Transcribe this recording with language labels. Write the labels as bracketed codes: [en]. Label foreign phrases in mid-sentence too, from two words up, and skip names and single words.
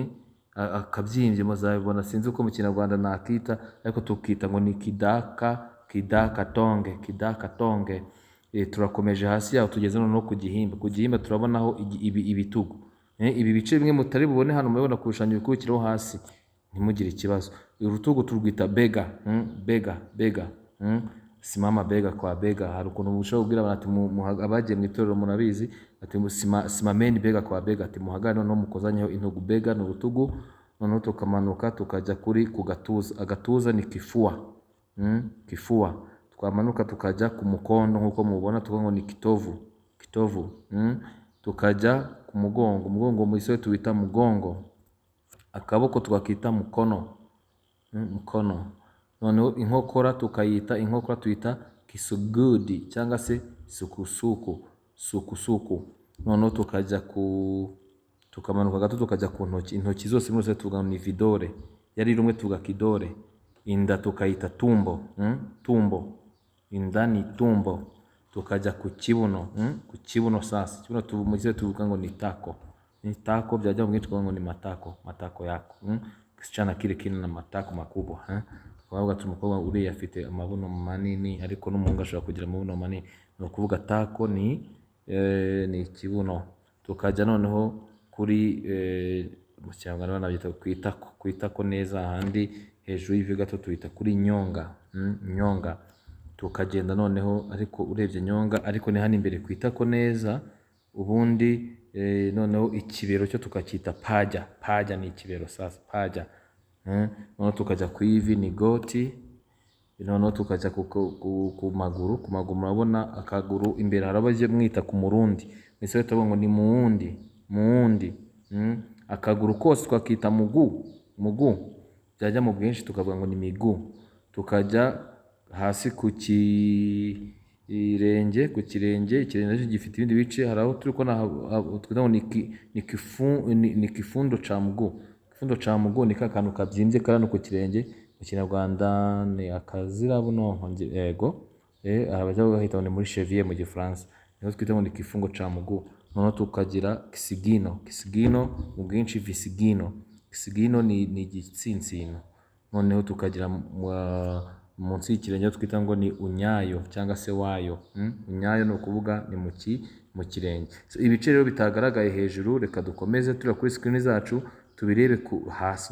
[rw] Akabyimbye muzabibona, sinzi uko mu Kinyarwanda nakita ariko tukita ngo ni kidakatonge. Turakomeje hasi yaho tugeze no ku gihimba. Ku gihimba turabonaho ibitugu. Ibi bice bimwe mutari bubone hano mubibona ku bishushanyo bikurikiraho hasi, ntimugire ikibazo. Urutugu turwita bega. [sw] Simama bega kwa bega. [rw] Hari ukuntu mushobora kubwira abantu ati abagiye mu itorero munabizi ati [sw] simameni bega kwa bega, [rw] ati muhagane no mukozanyeho intugu. Bega ni urutugu. Noneho tukamanuka tukajya ku gatuza. Agatuza ni kifua. Twamanuka tukajya ku mukondo nkuko mubona tuvuga ngo ni kitovu. Tukajya ku mugongo. Umugongo mu Kiswahili tuwita mugongo. akaboko tukakita [sw] mukono, mukono. [rw] Noneho inkokora tuyita kisugudi cyangwa se sukusuku. Noneho tukamanuka gato tukajya ku ntoki. Intoki zose muri tuvuga ni vidore, yari rumwe tuvuga kidore. Inda tukayita [sw] tumbo, tumbo. [rw] Inda ni tumbo. Tukajya ku kibuno, ku kibuno sasa. Kibuno tuvuga ngo ni tako. Ni tako, byajya mu bwinshi ngo ni [sw] matako, matako yako. Kisichana kile kina na matako makubwa, [rw] Wavuga ati umukobwa uriya afite amabuno manini ariko n'umuhungu ashobora kugira amabuno manini. No kuvuga tako ni kibuno. Tukajya noneho kuri mu Kinyarwanda banabyita kwitako neza, ahandi hejuru y'ivi gato tuyita kuri [sw] nyonga, nyonga. [rw] Tukagenda noneho ariko urebye nyonga ariko ni hano imbere kwitako neza. Ubundi noneho ikibero cyo tukakita [sw] paja, paja [rw] ni ikibero sasa, paja. Noneho tukajya ku ivi ni goti. Noneho tukajya ku maguru, murabona akaguru imbere harabaje mwita ku murundi. Ese tuvuga ngo ni muundi. Akaguru kose twakita mugu. Byajya mu bwinshi tukavuga ngo ni migu. Tukajya hasi ku kirenge, ikirenge gifite ibindi bice. Haraho turi ko twita ngo ni [sw] kifundo cha mguu. Kifundo cha mguu [rw] ni kakantu kabyimbye karano ku kirenge. Mu Kinyarwanda ni akazira buno yego. Abajya bahita muri cheville mu Gifaransa. Niho twita ngo ni [sw] kifungo cha mguu. [rw] Noneho tukagira kisigino. Kisigino mu bwinshi visigino. Kisigino ni igitsinsino. Noneho tukagira munsi y'ikirenge twita ngo ni unyayo cyangwa se wayo. Unyayo no kuvuga ni mu kirenge. Ibice rero bitagaragaye hejuru, reka dukomeze turi kuri screen zacu tubirebe hasi.